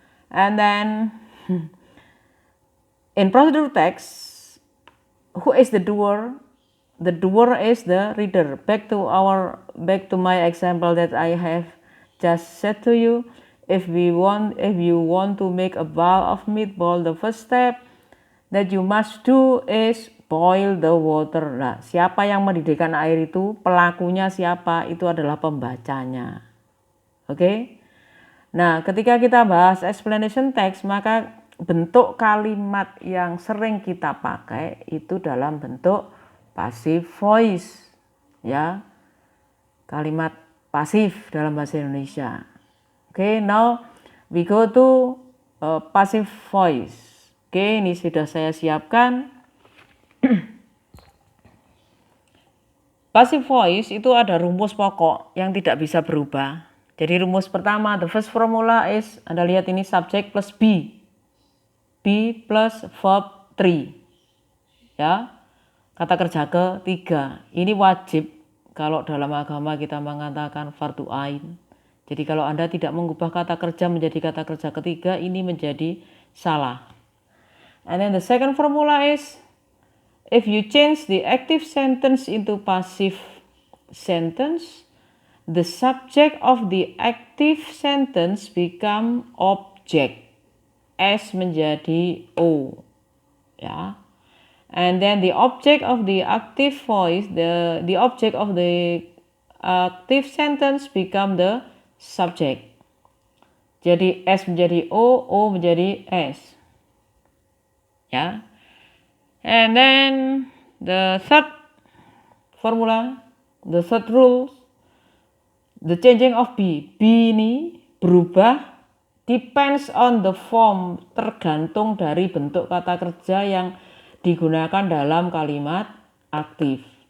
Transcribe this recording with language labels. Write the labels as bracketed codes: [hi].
[en] And then in procedure text, who is the doer? The doer is the reader. Back to my example that I have just said to you. If you want to make a bowl of meatball, the first step that you must do is boil the water. [id] Nah, siapa yang mendidihkan air itu, pelakunya siapa? Itu adalah pembacanya. Oke? Nah, ketika kita bahas explanation text, maka bentuk kalimat yang sering kita pakai itu dalam bentuk passive voice. Ya. Kalimat pasif dalam bahasa Indonesia. [en] Oke, now we go to passive voice. [id] Oke, ini sudah saya siapkan. Passive voice itu ada rumus pokok yang tidak bisa berubah. Jadi rumus pertama, [en] the first formula is, [id] Anda lihat ini [en] subject plus be. Be plus verb 3. Ya. [id] Kata kerja ketiga. Ini wajib kalau dalam agama kita mengatakan fardu ain. Jadi kalau Anda tidak mengubah kata kerja menjadi kata kerja ketiga, ini menjadi salah. [en] And then the second formula is, if you change the active sentence into passive sentence, the subject of the active sentence become object. [id] S menjadi O. Ya. [en] And then the object of the active voice, the object of the active sentence become the subject. [id] Jadi S menjadi O menjadi S. Ya. [en] And then the third formula, the third rule, the changing of be. [id] Be ini berubah [en] depends on the form, [id] tergantung dari bentuk kata kerja yang digunakan dalam kalimat aktif.